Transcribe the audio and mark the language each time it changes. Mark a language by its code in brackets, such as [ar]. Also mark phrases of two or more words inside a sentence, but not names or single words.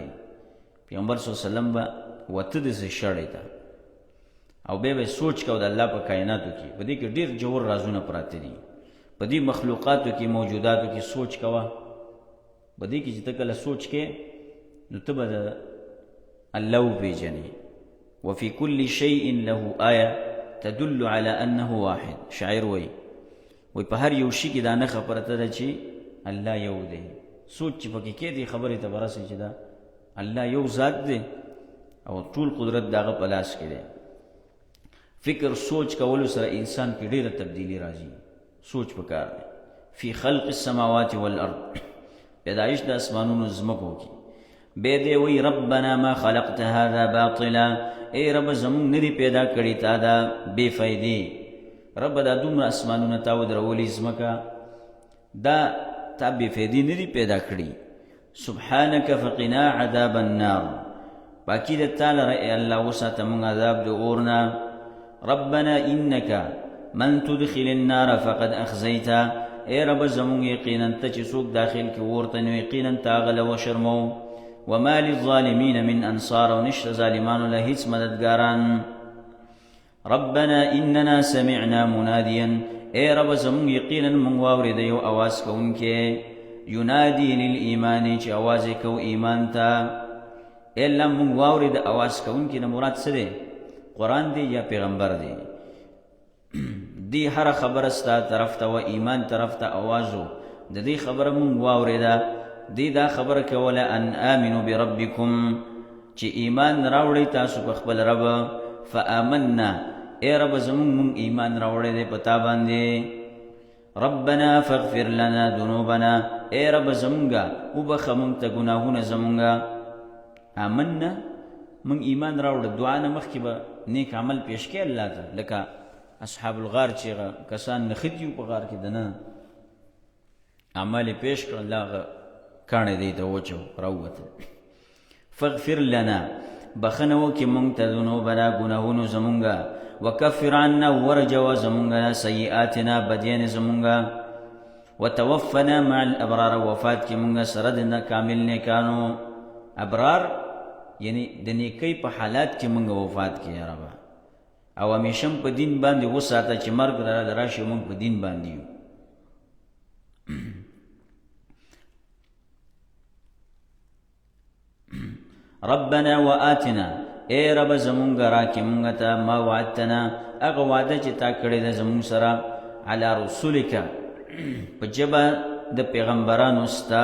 [ps] پیغمبر [ar] صلی الله علیه وسلم [ps] به وته داسې شړی ته او بیا به سوچ کو د الله په کائناتو کې، په دې کې ډېر جوړ رازونه پراته دي. په دې مخلوقاتو کې، موجوداتو کې سوچ کوه. په دې کې چې ته کله سوچ کې، نو ته به د الله وپېژنې. [ar] وفي كل شيء له آیه تدل على انه واحد. [ps] شاعر وایي په هر یو شي کې دا نښه پرته ده چې الله یو دی. سوچ چې پکې کې دی خبرې ته به رسې چې دا الله یو ذات دی او ټول قدرت د هغه په لاس کې دی. فکر سوچ کولو سره انسان کې ډېره تبدیلی راځي. سوچ پکار دی. [ar] فی خلق السماوات والارض، [ps] پیدایش د اسمانونو ځمکو کې. بیا دی وی [ar] ربنا ما خلقت هذا باطلا، [ps] ای رب زمونږ نه دي پیدا کړي تا دا بې فایدې. رب دا دومره اسمانونه تا ودرولي، ځمکه دا تا بې فایدې نه دي پیدا کړي. [ar] سبحانک فقنا عذاب النار، [ps] پاکی د تا لره ای الله وساته مونږ عذاب د اور نه. [ar] ربنا انک من تدخل النار فقد اخزیته، [ps] ای رب زمونږ یقینا ته چې څوک داخل کې ورته نو یقینا تا غله وشرمو. [ar] وما للظالمین من انصار، [ps] او نشته ظالمانو له هیڅ مددګاران. [ar] ربنا اننا سمعنا منادیا، [ps] ای رب زمونږ یقینا مونږ واورېده یو اواز کوونکی، [ar] ینادی للایمان، [ps] چې اواز یې کو ایمان ته. ای الله مونږ واورېده اواز کوونکی نه مراد څه دی؟ قرآن دی یا پیغمبر دی؟ دی هر خبره ستا طرف ته و ایمان طرف ته اوازو، د دې خبره مونږ واورېده. دی دا خبره کوله [ar] ان آمنو بربکم، [ps] چې ایمان راوړی تاسو په خپل رب. فآمنا، ای رب زمونږ مونږ ایمان راوړی دی په تا باندې. [ar] ربنا فاغفر لنا ذنوبنا، [ps] ای رب زمونږه وبخه مونږ ته ګناهونه زمونږه. آمنا، مونږ ایمان راوړو، دعا نه مخکې به نیک عمل پیش کړي الله ته، لکه [ar] اصحاب الغار [ps] چې کسان نښتي وو په غار کې، د نه عمل پیش کړ، الله کاڼی دی ته وچو راووتل. [ar] فاغفر لنا، [ps] بخنه وکړي مونږ ته ذنوبنا ګناهونو زمونږه. [ar] وکفر عنا، [ps] ورجوه زمونږه سیئاتنا بدیان زمونږه. [ar] وتوفنا مع الابرار، [ps] وفات کې مونږه سره د کامل نیکانو. ابرار یعنی د نیکۍ په حالات کې مونږ وفات کې یا رب، او همیشه په دین باندې وساته چې مرګ را راشي مونږ په دین باندې یو. [ar] ربنا وآتنا، [ps] ای رب زمونږ راکې مونږ ته [ar] ما وعدتنا، [ps] هغه وعده چې تا کړې ده زمونږ سره، [ar] علی رسولک، [ps] په ژبه د پیغمبرانو ستا.